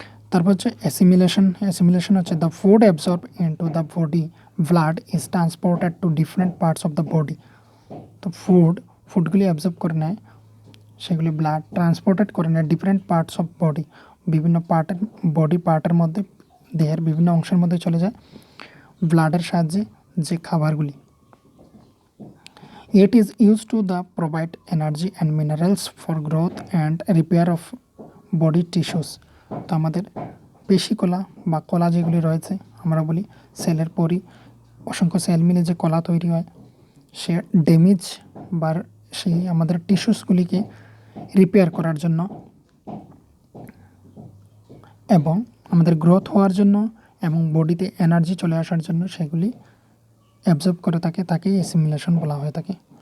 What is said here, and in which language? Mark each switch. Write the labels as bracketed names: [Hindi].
[Bangla] তারপর হচ্ছে assimilation. Assimilation হচ্ছে [English] The food absorb into the body blood is transported to different parts of the body. [Bangla] তো ফুডগুলি absorb করে নেয়, সেগুলি ব্লাড ট্রান্সপোর্টেড করে নেয় [English] different parts of body, [Bangla] বিভিন্ন বডি পার্টের মধ্যে, দেহের বিভিন্ন অংশের মধ্যে চলে যায় ব্লাডের সাহায্যে যে খাবারগুলি। [English] It is used to the provide energy and minerals for growth and repair of body tissues. [Bangla] তো আমাদের পেশি কলা বা কলা যেগুলি রয়েছে, আমরা বলি সেলের পরই অসংখ্য সেল মিলে যে কলা তৈরি হয়, সে ড্যামেজ বা সেই আমাদের টিস্যুসগুলিকে রিপেয়ার করার জন্য এবং আমাদের গ্রোথ হওয়ার জন্য এবং বডিতে এনার্জি চলে আসার জন্য সেগুলি অ্যাবজর্ব করে থাকে, তাকেই অ্যাসিমিলেশন বলা হয়ে থাকে।